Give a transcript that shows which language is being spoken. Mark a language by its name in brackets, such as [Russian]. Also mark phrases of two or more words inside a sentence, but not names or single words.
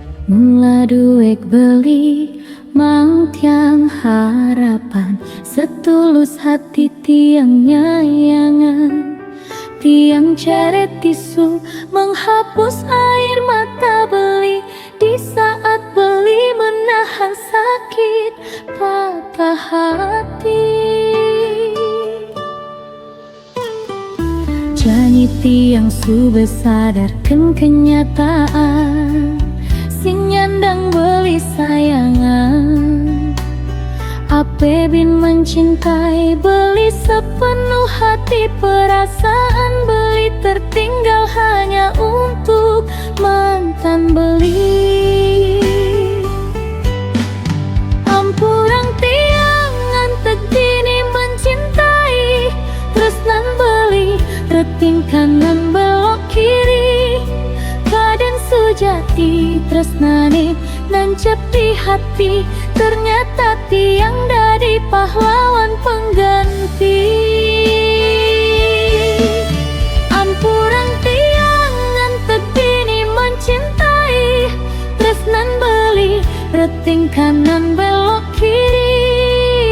[Balinese] Mula duek beli mang tiang harapan, [Indonesian] setulus hati [Balinese] tiang nyayangan. Tiang ceret tisu [Indonesian] menghapus air mata beli, di saat beli menahan sakit patah hati. Janji tiang sudah sadarkan kenyataan, [Balinese] sing nyandang beli sayangan. Ape bin [Indonesian] mencintai beli sepenuh hati, perasaan beli tertinggal hanya untuk mantan beli. [Balinese] Ampurang tiang ngantek dini mencintai, tresnan beli reting [Indonesian] kanan belok kiri. [Balinese] Kaden sujati tresnane nancep di hati, [Indonesian] ternyata tiang dari pahlawan pengganti. [Balinese] Ampurang tiang ngantek dini mencintai, tresnan beli reting [Indonesian] kanan belok kiri.